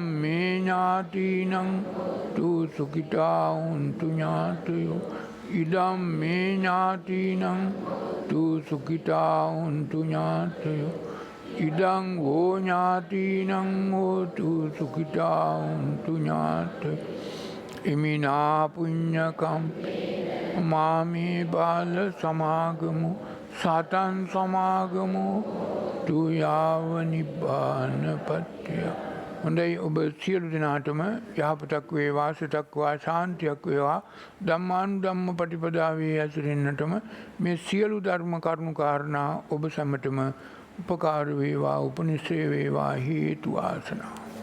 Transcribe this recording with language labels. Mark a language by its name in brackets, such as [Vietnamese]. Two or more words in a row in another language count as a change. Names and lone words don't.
[Pali] මේ ඥාතිනං තු සුඛිතා හුන්තු ඥාතයෝ ඉදම් මේ ඥාතිනං තු සුඛිතා හුන්තු ඥාතයෝ ඉදං වෝ ඥාතිනං හෝතු සුඛිතා හුන්තු ඥාතයෝ ඉමිනා පුඤ්ඤකම් මාමේ බාල සමාගමු සතන් සමාගමු තුයාව නිබ්බානපත්තිය. [Sinhala] හොඳයි ඔබ සියලු දෙනාටම යහපතක් වේවා, සිතක් වා, ශාන්තියක් වේවා. ධම්මානුධම්ම ප්‍රතිපදාවේ ඇසුරෙන්නටම මේ සියලු ධර්ම කරුණු කාරණා ඔබ සැමටම උපකාර වේවා, උපනිශ්‍රේ වේවා, හේතු ආසනා.